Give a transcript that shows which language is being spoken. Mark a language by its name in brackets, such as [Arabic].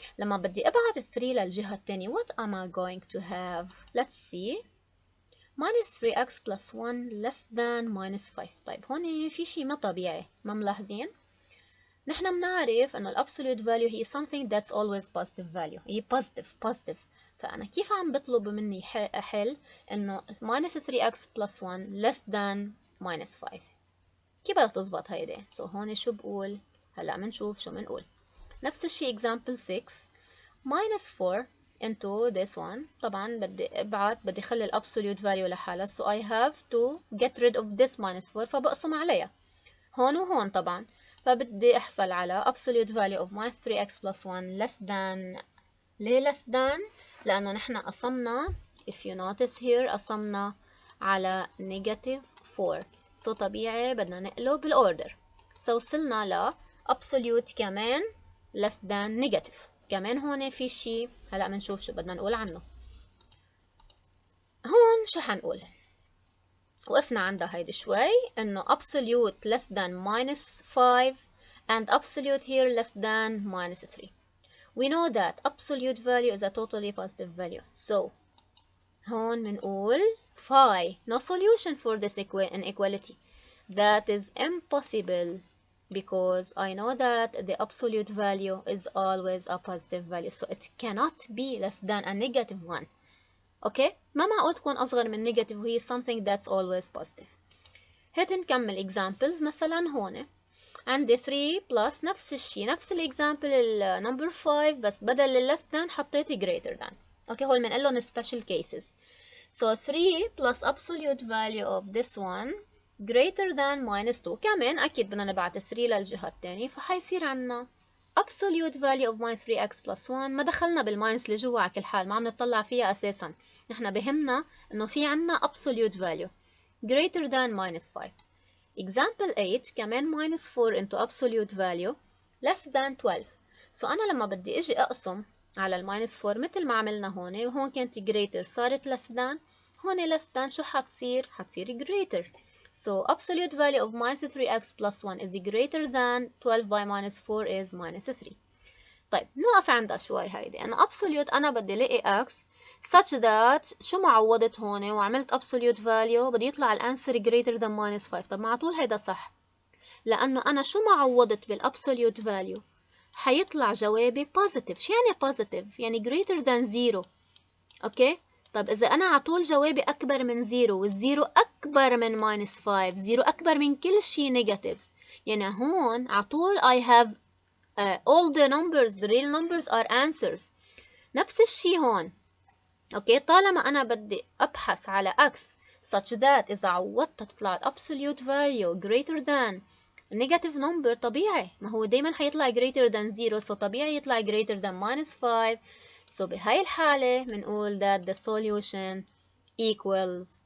[Arabic] لما بدي ابعت 3 للجهة الثانية [English] what am I going to have? Let's see. minus 3x plus 1 less than minus 5. [Arabic] طيب هون في شيء ما طبيعي ما ملاحظين؟ نحن بنعرف انه الابسوليوت فاليو هي [English] something that's always positive value. [Arabic] هي positive. فأنا كيف عم بطلب مني أحل إنه [English] minus 3x plus 1 less than minus 5. [Arabic] كيف بدها تزبط هيدي؟ So هون شو بقول؟ هلا بنشوف شو بنقول. نفس الشيء [English] example 6 minus 4 into this one. [Arabic] طبعا بدي اخلي الابسوليوت فاليو لحالها [English] so I have to get rid of this minus 4 [Arabic] فبقسم عليها هون وهون طبعا فبدي احصل على [English] absolute value of minus 3x plus 1 less than. [Arabic] ليه less than؟ لأنه نحن قسمنا [English] if you notice here [Arabic] قسمنا على negative 4 so طبيعي بدنا نقلب الأوردر so وصلنا ل absolute كمان less than negative. كمان هون في شيء هلا بنشوف شو بدنا نقول عنه. هون شو حنقول؟ وقفنا عندها هيدي شوي انه [English] absolute less than minus 5 and absolute here less than minus 3. We know that absolute value is a totally positive value. So [Arabic] هون بنقول phi [English] no solution for this inequality. That is impossible because I know that the absolute value is always a positive value, so it cannot be less than a negative one. [Arabic] Okay, ما معقول تكون أصغر من negative وهي [English] something that's always positive. [Arabic] هات نكمل examples. مثلا هون عندي 3 plus نفس الشيء، نفس الإكزامبل number 5 بس بدل less than حطيت greater than. اوكي هول بنقول لهم special cases. [English] So 3 plus absolute value of this one greater than minus 2. [Arabic] كمان أكيد بدنا نبعت 3 للجهة الثانية، فحيصير عنا [English] absolute value of minus 3x plus 1. [Arabic] ما دخلنا بالماينس اللي جوا على كل حال، ما عم نطلع فيها أساسا. نحن بهمنا إنه في عنا [English] absolute value greater than minus 5. Example 8 [Arabic] كمان [English] minus 4 into absolute value less than 12. [Arabic] So أنا لما بدي أجي أقسم على الماينس 4 مثل ما عملنا هون، وهون كانت greater صارت less than، هون less than شو حتصير؟ حتصير greater. [English] So absolute value of minus 3x plus 1 is greater than 12 by minus 4 is minus 3. [Arabic] طيب نوقف عندها شوي. هيدي أنا absolute أنا بدي لاقي [English] x such that [Arabic] شو ما عوضت هون وعملت absolute value بدي يطلع الانسر [English] greater than minus 5. [Arabic] طب مع طول هيدا صح، لأنه أنا شو ما عوضت بالabsolute value حيطلع جوابي positive. شو يعني positive؟ يعني greater than 0. أوكي؟ طب إذا أنا عطول جوابي أكبر من 0 والزيرو أكبر من minus 5، 0 أكبر من كل شيء negatives، يعني هون عطول [English] I have all the numbers, the real numbers are answers. [Arabic] نفس الشيء هون. اوكي طالما انا بدي ابحث على x such that اذا عوضتها تطلع absolute value greater than negative number، طبيعي ما هو دايما حيطلع [English] greater than 0، [Arabic] so طبيعي يطلع greater than minus 5. so بهاي الحالة بنقول that [English] the solution equals